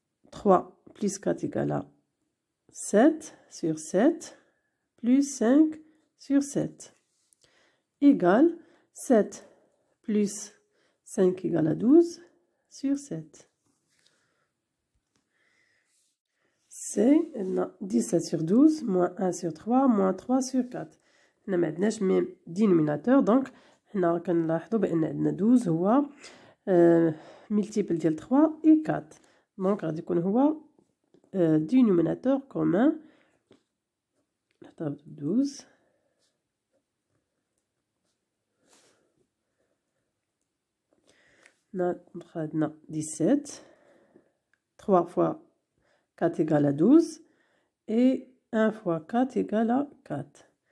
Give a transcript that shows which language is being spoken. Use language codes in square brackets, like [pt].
[fr] 3 plus 4 égale à 7 sur 7 plus 5 sur 7 égale 7 plus 5 égale à 12 sur 7. C 17 sur 12 moins 1 sur 3 moins 3 sur 4. [ar] هنا ما عندناش ميم دينوميناتور دونك هنا كنلاحظوا بان عندنا 12 هو ملتيبل ديال 3 اي 4 دونك غادي يكون هو دينوميناتور كومان. نحتفظ ب 12 نبقى عندنا [fr] 17 3 fois 4 égale à 12 et 1 fois 4 égale à 4.